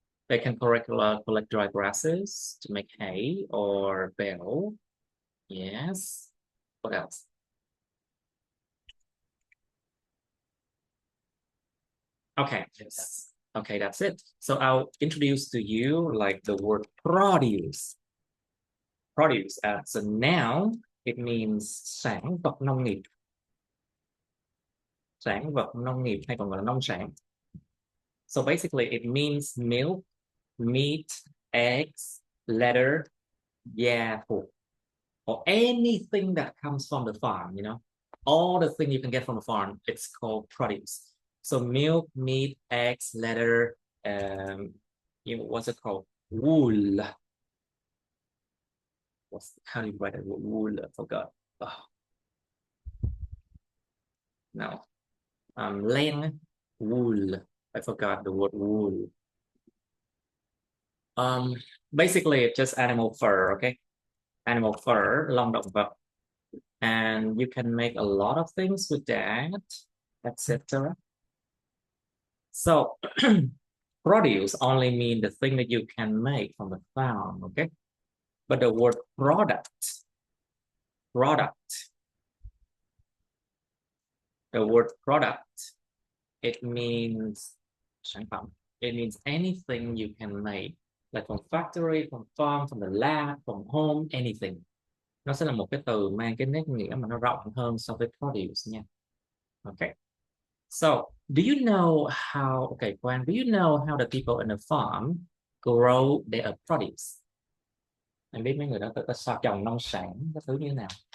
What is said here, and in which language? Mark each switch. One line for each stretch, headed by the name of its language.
English: They can collect dry grasses to make hay or bale. Yes. What else? Okay. Yes. Okay, that's it. So I'll introduce to you like the word produce. Produce as a noun, it means
Vietnamese: sản vật nông nghiệp. Sản vật nông nghiệp hay còn gọi là nông sản.
English: So basically it means milk, meat, eggs, leather, yeah, thịt, or anything that comes from the farm, you know. All the things you can get from a farm, it's called produce. So milk, meat, eggs, leather, what's it called? Wool. How do you write it? Wool, I forgot. Oh. No. Len, wool. I forgot the word wool. Basically it's just animal fur, okay? Animal fur,
Vietnamese: lông động vật.
English: And you can make a lot of things with that, etc. So produce only mean the thing that you can make from the farm, okay? But the word product, the word product, it means
Vietnamese: sản phẩm.
English: It means anything you can make, like from factory, from farm, from the lab, from home, anything.
Vietnamese: Nó sẽ là một cái từ mang cái nét nghĩa mà nó rộng hơn so với produce nha.
English: Okay. So, do you know how, okay, Quang, do you know how the people in the farm grow their produce?
Vietnamese: Anh biết mấy người đó có sao trồng nông sản, cái thứ như thế nào?